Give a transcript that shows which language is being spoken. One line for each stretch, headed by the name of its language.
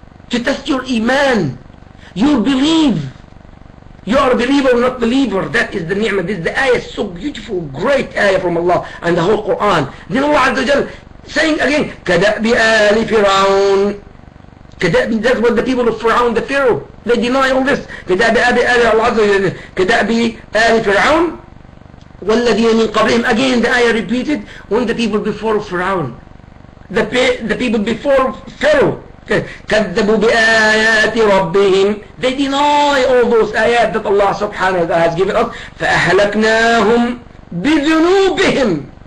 English: To test your iman, your belief. You are a believer or not believer. That is the ni'mah. This is the ayah, so beautiful, great ayah from Allah and the whole Quran. Then Allah Azza wa Jal saying again,
Arabic: كَدَأْبِ آلِ فِرْعَوْنَ.
English: That's what the people of Fir'aun, the Pharaoh, they deny all this.
Arabic: كَدَأْبِ آلِ Allah Azza wa Jal, كَدَأْبِ آلِ فِرْعَوْنَ وَالَّذِينَ مِنْ قَبْلِهِمْ.
English: Again the ayah repeated, when the people before Fir'aun, the people before Pharaoh,
Arabic: كذبوا بآيات ربهم,
English: they deny all those ayat that Allah subhanahu wa ta'ala has given us.
Arabic: فأهلكناهم بذنوبهم.